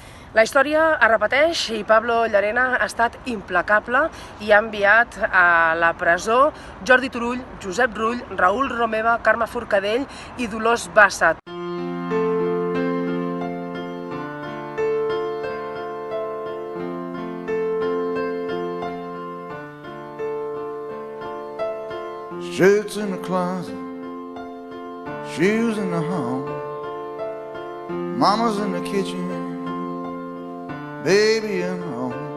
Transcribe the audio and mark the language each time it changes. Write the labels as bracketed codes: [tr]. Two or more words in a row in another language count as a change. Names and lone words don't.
[ca] La història es repeteix i Pablo Llarena ha estat implacable i ha enviat a la presó Jordi Turull, Josep Rull, Raül Romeva, Carme Forcadell i Dolors Bassa. [en] Shirts in the closet, shoes in the hall, mama's in the kitchen, baby and all.